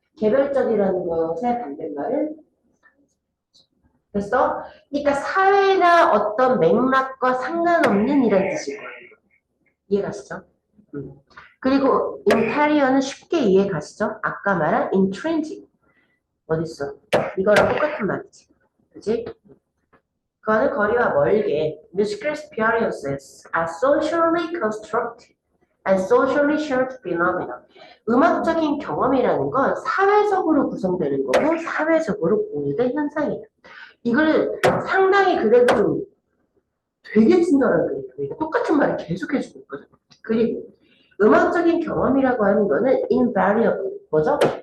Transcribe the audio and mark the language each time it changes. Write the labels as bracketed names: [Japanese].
[Korean] 개별적이라는 것의 반대말은 그래서 그러니까 사회나 어떤 맥락과 상관없는 이런 뜻일 거예요. 이해가시죠? 그리고 interior는 쉽게 이해가시죠? 아까 말한 intrinsic 어딨어? 이거랑 똑같은 말이지. 그지? 그거는 거리와 멀게 [English] musical experiences are socially constructed and socially shared phenomena. [Korean] 음악적인 경험이라는 건 사회적으로 구성되는 거고 사회적으로 공유된 현상이다. 이걸 상당히 그래도 좀 되게 친절한 그림이에요. 똑같은 말을 계속 해주고 있거든. 그리고 음악적인 경험이라고 하는 거는 invariable, 뭐죠?